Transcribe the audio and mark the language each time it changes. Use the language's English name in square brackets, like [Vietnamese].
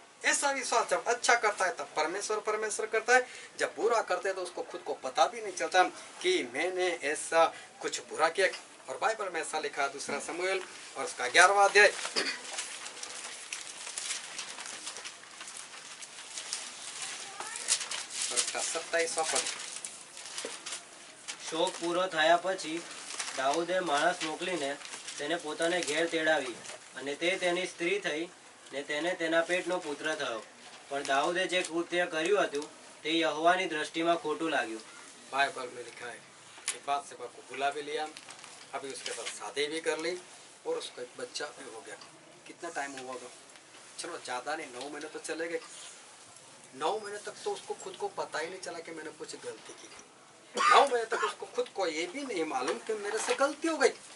[Hindi] ऐसा विश्वास जब अच्छा करता है तब परमेश्वर करता है, जब बुरा करते हैं तो उसको खुद को पता भी नहीं चलता कि मैंने ऐसा कुछ बुरा किया। और बाइबल में ऐसा लिखा, दूसरा शमूएल और उसका 11वां अध्याय और उसका 27वां पद। [Gujarati] શોક પૂરો થયા પછી દાઉદે માણસ મોકલીને તેને પોતાને ઘેર તેડાવી, અને તે તેની સ્ત્રી થઈ ને તેને તેના પેટનો પુત્ર થયો. પણ દાઉદે જે કૃત્ય કર્યું હતું તે યહોવાની દ્રષ્ટિમાં ખોટું લાગ્યું. [Hindi] बाइबल में लिखा है कि बादशाह को बुला भी लिया, अभी उसके साथ शादी भी कर ली और उसका एक बच्चा भी हो गया। कितना टाइम हुआ होगा? चलो ज़्यादा नहीं, 9 महीने तो चले गए। 9 महीने तक तो उसको खुद को पता ही नहीं चला कि मैंने कुछ गलती की। 9 महीने तक उसको खुद को ये भी नहीं मालूम कि मेरे से गलती हो गई।